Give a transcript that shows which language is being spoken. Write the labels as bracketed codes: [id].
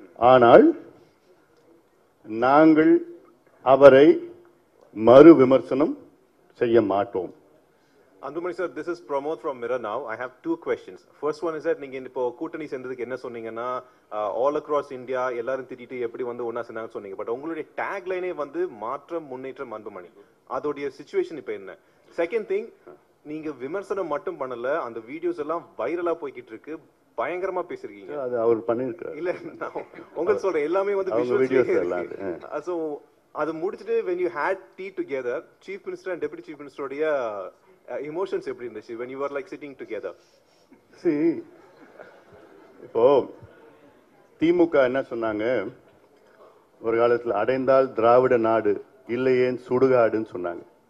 [ta] ஆனால் நாங்கள் அவரை மறு விமர்சனம் செய்ய மாட்டோம். [en] Anthumani sir, this is Pramod from Mirror Now. I have two questions. First one is that [ta] நீங்க இப்போ கூட்டணி சேர்ந்ததுக்கு என்ன சொன்னீங்கன்னா [en] all across India [ta] எல்லாரும் திட்டிட்டு எப்படி வந்து ஒண்ணா சேர்ந்தாங்க சொன்னீங்க. பட் உங்களுடைய டேக் லைனே வந்து மாற்றம், முன்னேற்றம், அன்புமணி. அதோடைய சிச்சுவேஷன் இப்போ என்ன? செகண்ட் திங், நீங்க விமர்சனம் மட்டும் பண்ணல, அந்த வீடியோஸ் எல்லாம் வைரலா போய்கிட்டு இருக்கு, பயங்கரமா பேசிருக்கீங்க. அது அவர் பண்ணிருக்காரு. இல்ல நான் உங்களுக்கு சொல்றேன், எல்லாமே வந்து விஷுவல்ஸ். சோ அது முடிச்சிட்டு [en] when you had tea together, chief minister and deputy chief minister உடைய emotions [ta] எப்படி இருந்துச்சு [en] when you were like sitting together? [ta] See, இப்போ திமுக என்ன சொன்னாங்க, ஒரு காலத்தில் அடைந்தால் திராவிட நாடு, இல்லையேன் சுடுகாடுன்னு சொன்னாங்க.